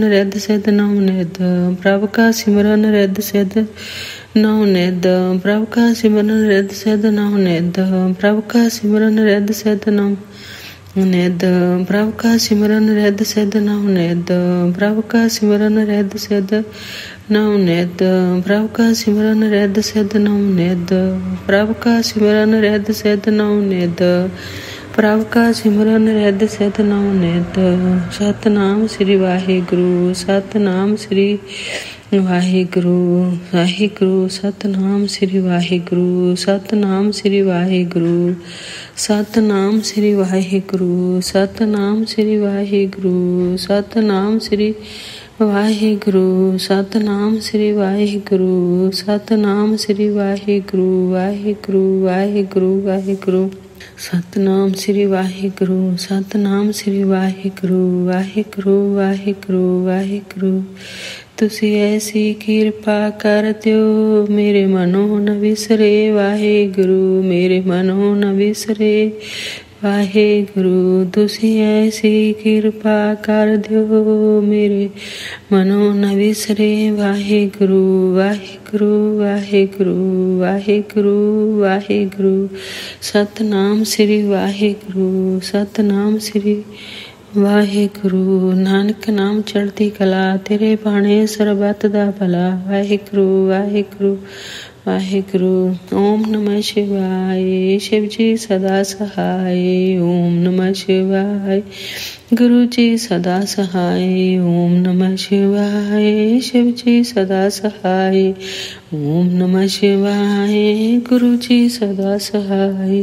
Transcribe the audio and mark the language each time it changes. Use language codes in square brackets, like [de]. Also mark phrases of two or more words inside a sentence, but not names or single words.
[pa] ਰਿਧਿ ਸਿਧਿ ਨਉ ਨਿਧਿ, ਪ੍ਰਭ ਕਾ ਸਿਮਰਨ ਰਿਧਿ ਸਿਧਿ ਨਉ ਨਿਧਿ, ਪ੍ਰਭ ਕਾ ਸਿਮਰਨ ਰਿਧਿ ਸਿਧਿ ਨਉ ਨਿਧਿ, ਪ੍ਰਭ ਕਾ ਸਿਮਰਨ ਰਿਧਿ ਸਿਧਿ ਨਉ ਨਿਧਿ, ਪ੍ਰਭ ਕਾ ਸਿਮਰਨ ਰਿਧਿ ਸਿਧਿ ਨਉ ਨਿਧਿ, ਪ੍ਰਭ ਕਾ ਸਿਮਰਨ ਰਿਧਿ ਸਿਧਿ ਨਉ ਨਿਧਿ, ਪ੍ਰਭ ਕਾ ਸਿਮਰਨ ਰਿਧਿ ਸਿਧਿ ਨਉ ਨਿਧਿ, ਪ੍ਰਭ ਕਾ ਸਿਮਰਨ ਰਿਧਿ ਸਿਧਿ ਨਉ ਨਿਧਿ, ਪ੍ਰਭ ਕਾ ਸਿਮਰਨ ਰਿਧਿ ਸਿਧਿ ਨਉ ਨਿਧਿ। ਸਤਿਨਾਮ ਸ੍ਰੀ ਵਾਹਿਗੁਰੂ, ਸਤਿਨਾਮ ਸ੍ਰੀ ਵਾਹਿਗੁਰੂ, ਵਾਹਿਗੁਰੂ। ਸਤਿਨਾਮ ਸ੍ਰੀ ਵਾਹਿਗੁਰੂ, ਸਤਿਨਾਮ ਸ੍ਰੀ ਵਾਹਿਗੁਰੂ, ਸਤਿਨਾਮ ਸ੍ਰੀ ਵਾਹਿਗੁਰੂ, ਸਤਿਨਾਮ ਸ੍ਰੀ ਵਾਹਿਗੁਰੂ, ਸਤਿਨਾਮ ਸ੍ਰੀ ਵਾਹਿਗੁਰੂ, ਸਤਿਨਾਮ ਸ੍ਰੀ ਵਾਹਿਗੁਰੂ, ਸਤਿਨਾਮ ਸ੍ਰੀ ਵਾਹਿਗੁਰੂ, ਵਾਹਿਗੁਰੂ ਵਾਹਿਗੁਰੂ ਵਾਹਿਗੁਰੂ। ਸਤਿਨਾਮ ਸ੍ਰੀ ਵਾਹਿਗੁਰੂ, ਸਤਿਨਾਮ ਸ੍ਰੀ ਵਾਹਿਗੁਰੂ, ਵਾਹਿਗੁਰੂ ਵਾਹਿਗੁਰੂ ਵਾਹਿਗੁਰੂ। ਤੁਸੀਂ ਐਸੀ ਕਿਰਪਾ ਕਰ ਦਿਓ ਮੇਰੇ ਮਨੋਂ ਨਾ ਵਿਸਰੇ ਵਾਹਿਗੁਰੂ, ਮੇਰੇ ਮਨੋਂ ਨਾ ਵਿਸਰੇ ਵਾਹਿਗੁਰੂ। ਤੁਸੀਂ ਐਸੀ ਕਿਰਪਾ ਕਰ ਦਿਓ ਮੇਰੇ ਮਨੋਂ ਨਾ ਵਿਸਰੇ ਵਾਹਿਗੁਰੂ, ਵਾਹਿਗੁਰੂ ਵਾਹਿਗੁਰੂ ਵਾਹਿਗੁਰੂ ਵਾਹਿਗੁਰੂ। ਸਤਿਨਾਮ ਸ੍ਰੀ ਵਾਹਿਗੁਰੂ, ਸਤਿਨਾਮ ਸ੍ਰੀ ਵਾਹਿਗੁਰੂ। ਨਾਨਕ ਨਾਮ ਚੜ੍ਹਦੀ ਕਲਾ ਤੇਰੇ ਭਾਣੇ ਸਰਬੱਤ ਦਾ ਭਲਾ। ਵਾਹਿਗੁਰੂ ਵਾਹਿਗੁਰੂ ਵਾਹਿਗੁਰੂ। [hi] ओम नमः शिवाय, शिव जी सदा सहाय। ओम नमः शिवाय, गुरु जी सदा सहाय। ओम नमः शिवाय, शिव जी सदा सहाय। ओम नमः शिवाय, गुरु जी सदा सहाय।